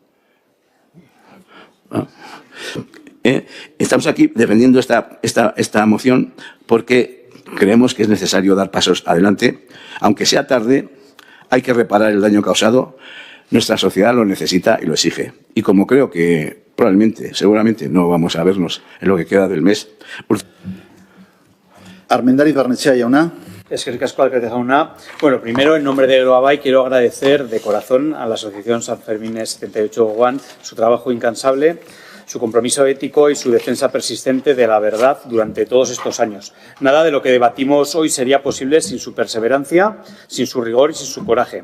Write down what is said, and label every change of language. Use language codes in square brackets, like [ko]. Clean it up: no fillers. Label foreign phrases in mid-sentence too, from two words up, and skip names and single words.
[es] Estamos aquí defendiendo esta moción porque creemos que es necesario dar pasos adelante. Aunque sea tarde, hay que reparar el daño causado. Nuestra sociedad lo necesita y lo exige. Y como creo que seguramente no vamos a vernos en lo que queda del mes. [eu] Armendariz Barnechea jauna. Eskerrik asko, alcalde jauna. [es] Bueno, primero, en nombre de Geroa quiero agradecer de corazón a la Asociación Sanfermines 78 Gogoan su trabajo incansable, su compromiso ético y su defensa persistente de la verdad durante todos estos años. Nada de lo que debatimos hoy sería posible sin su perseverancia, sin su rigor y sin su coraje.